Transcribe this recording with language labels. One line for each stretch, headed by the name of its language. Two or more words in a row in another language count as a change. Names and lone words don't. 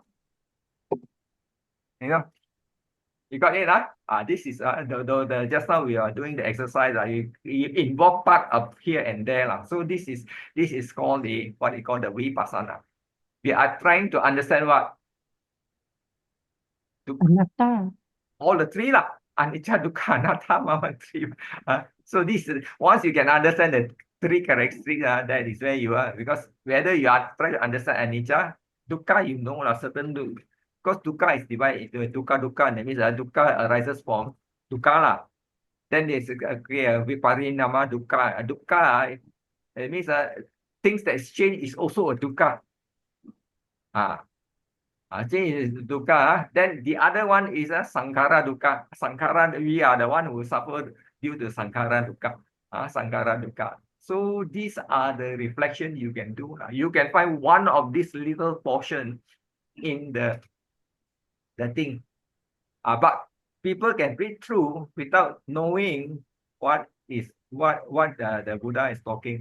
English: You know, you got it, this is the just now we are doing the exercise. You involve part of here and there, So this is called the what we call the vipassana. We are trying to understand what Anatta. all the three
Pali: anicca, dukkha, anatta, mama,
English: three. So this is, once you can understand the three characteristics, that is where you are. Because whether you are trying to understand
Pali: anicca, dukkha,
English: you know, certain because dukkha is divided into dukkha. That means dukkha arises from dukkha. Then there's
Pali: viparinama dukkha.
English: Dukkha, it means things that change is also a dukkha. Change is dukkha. Then the other one is a
Pali: sankhara dukkha.
English: Sankhara, we are the one who suffer due to
Pali: sankhara dukkha. Sankhara dukkha.
English: So these are the reflection you can do. You can find one of this little portion in the thing. But people can read through without knowing what the Buddha is talking.